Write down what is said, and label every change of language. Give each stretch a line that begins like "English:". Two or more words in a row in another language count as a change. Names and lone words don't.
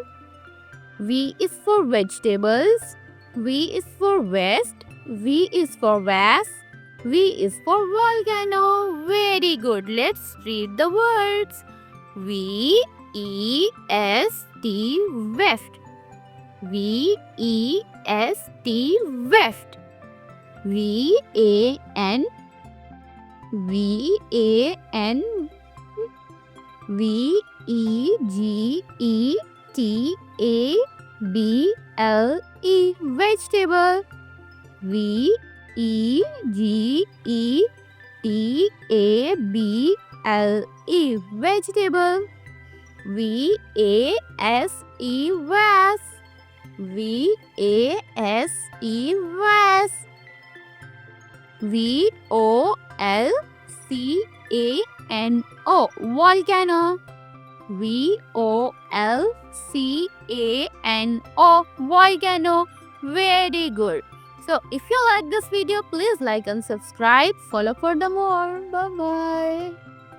English: V is for vegetables. V is for vest. V is for vase. V is for volcano. Very good. Let's read the words. VEST vest. V-E-S-T, vest. V-A-N, V-A-N, V-E-G-E-T-A-B-L-E, vegetable. V-E-G-E-T-A-B-L-E, vegetable. V-A-S-E, vase. V-A-S-E, vase. V-O-L-C-A-N-O, volcano. V-O-L-C-A-N-O, volcano. Very good. So if you like this video, please like and subscribe. Follow for the more. Bye bye.